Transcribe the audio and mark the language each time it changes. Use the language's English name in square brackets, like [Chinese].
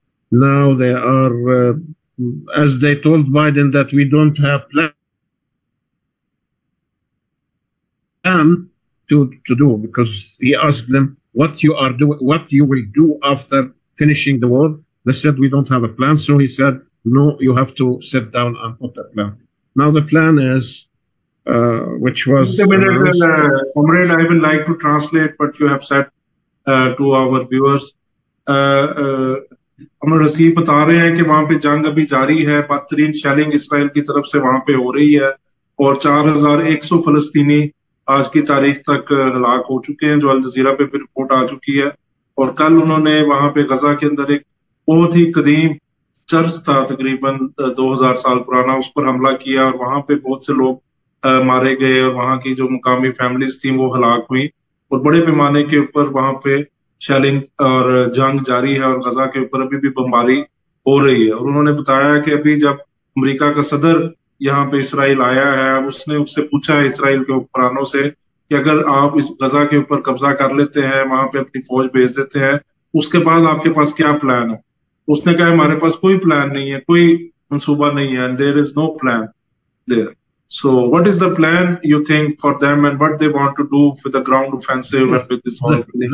[English] Now they are, as they told Biden that we don't have plan to do, because he asked them what you will do after finishing the war. They said we don't have a plan. So he said, no, you have to sit down and put a plan. Now the plan is, which was... Comrade, I will like to translate what you have said to our viewers. [Urdu] ہمیں حسیب بتا رہے ہیں کہ وہاں پہ جنگ ابھی جاری ہے, بدترین شیلنگ اسرائیل کی طرف سے وہاں پہ ہو رہی ہے, اور 4100 فلسطینی آج کی تاریخ تک ہلاک ہو چکے ہیں, جو الجزیرہ پہ بھی رپورٹ آ چکی ہے. اور کل انہوں نے وہاں پہ غزہ کے اندر ایک بہت ہی قدیم چرچ تھا, تقریباً 2000 سال پرانا, اس پر حملہ کیا, اور وہاں پہ بہت سے لوگ مارے گئے, اور وہاں کی جو مقامی فیملیز تھیں وہ ہلاک ہوئی, اور بڑے پیمانے کے اوپر وہاں پہ شیلنگ اور جنگ جاری ہے, اور غزہ کے اوپر ابھی بھی بمباری ہو رہی ہے. اور انہوں نے بتایا کہ ابھی جب امریکہ کا صدر یہاں پہ اسرائیل آیا ہے, اس نے اس سے پوچھا ہے اسرائیل کے حکمرانوں سے کہ اگر آپ اس غزہ کے اوپر قبضہ کر لیتے ہیں, وہاں پہ اپنی فوج بھیج دیتے ہیں, اس کے بعد آپ کے پاس کیا پلان ہے. اس نے کہا ہمارے پاس کوئی پلان نہیں ہے, کوئی منصوبہ نہیں ہے, [English] there is no plan there. So what is the plan you think for them, and what they want to do with the ground offensive and with this whole thing?